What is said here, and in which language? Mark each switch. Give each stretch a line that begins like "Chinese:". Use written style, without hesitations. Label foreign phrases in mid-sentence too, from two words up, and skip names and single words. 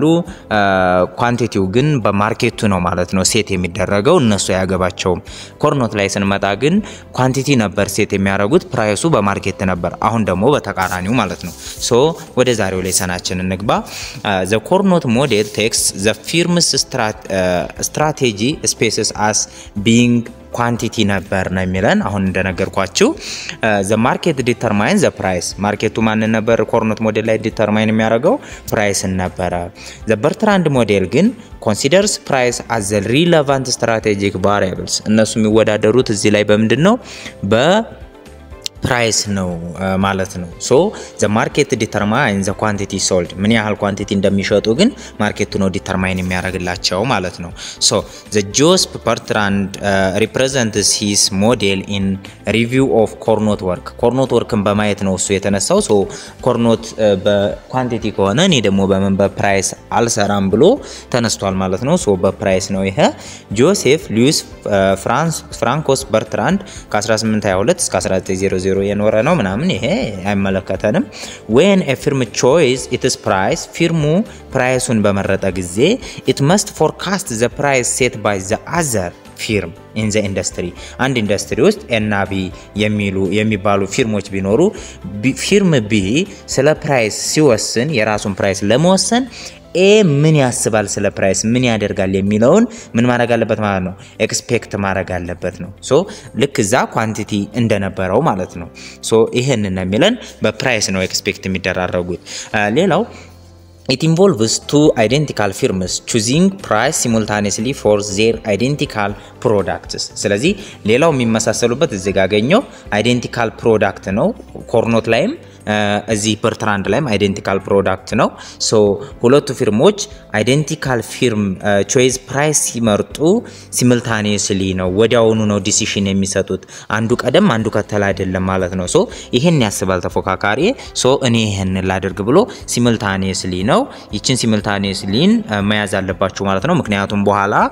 Amharic: ኳንቲቲው ግን በማርኬቱ ነው ማለት ነው ሴት የሚደረገው፣ እነሱ ያገባቸውም። ኮርኖት ላይ ስንመጣ ግን ኳንቲቲ ነበር ሴት የሚያደርጉት፣ ፕራይሱ በማርኬት ነበር። አሁን ደግሞ በተቃራኒው ማለት ነው። ወደ ዛሬው ሌሰናችን እንግባ።
English: the Cournot model takes the firm's strategy spaces as being quantity
Amharic: ነበር ነው የሚለን። አሁን እንደነገርኳችሁ
English: the market determines the price
Amharic: ማርኬቱ ማን ነበር ኮርኖት ሞዴል ላይ ዲተርማይን የሚያደርገው ፕራይስን ነበረ።
English: the Bertrand model
Amharic: ግን
English: considers price as the relevant strategic variables
Amharic: እነሱ የሚወዳደሩት እዚህ ላይ በምንድነው ፕራይስ ነው ማለት ነው።
English: the market determines the quantity sold
Amharic: ምን ያህል ኳንቲቲ እንደሚሸጡ ግን ማርኬቱ ነው ዲተርማይን የሚያደርግላቸው ማለት ነው።
English: the Joseph Bertrand represents his model in review of Cournot work
Amharic: ኮርኖት ወርክን በማየት ነው እሱ የተነሳው። ኮርኖት በኳንቲቲ ከሆነ እኔ ደግሞ በፕራይስ አልሰራም ብሎ ተነስቷል ማለት ነው። በፕራይስ ነው ይሄ። ጆሴፍ ሉዊስ ፍራንኮስ በርትራንድ ከ1822 እስከ 1900 የኖረ ነው ምናምን ይሄ አይመለከተንም።
English: when a firm choice its price
Amharic: ፊርሙ ፕራይሱን በመረጠ ጊዜ
English: it must forecast the price set by the other firm in the industry
Amharic: አንድ ኢንዱስትሪ ውስጥ ኤና ቢ የሚባሉ ፊርሞች ቢኖሩ ፊርም ቢ ስለ ፕራይስ ሲወስን የራሱን ፕራይስ ለመወሰን ምን ያስባል ስለ ፕራይስ ምን ያደርጋል የሚለውን ምን ማድረግ አለበት ማለት ነው ኤክስፔክት ማድረግ አለበት ነው። ልክ እዛ ኳንቲቲ እንደነበረው ማለት ነው። ይሄንን ነው የሚለን በፕራይስ ነው ኤክስፔክት የሚደራረጉት። ሌላው
English: it involves two identical firms choosing price simultaneously for their identical products
Amharic: ስለዚህ ሌላው የሚመሳሰሉበት እዚህ ጋር ያገኘው
English: identical product
Amharic: ነው። ኮርኖት ላይም እዚህ በርትራንድ ላይም
English: identical product
Amharic: ነው። ሁለቱ ፊርሞች
English: identical firm choice price
Amharic: ሲመርጡ ሲምልታኒየስሊ ነው ወዲያውኑ ነው ዲሲሽን የሚሰጡት። አንዱ ቀደም አንዱ ከተላ አይደለም ማለት ነው። ይሄን ያስባል ተፎካካሪ እኔ ይሄን ላደርግ ብሎ ሲምልታኒየስሊ ነው። ይችን ሲምልታኒየስሊን መያዝ አለባችሁ ማለት ነው። ምክንያቱም በኋላ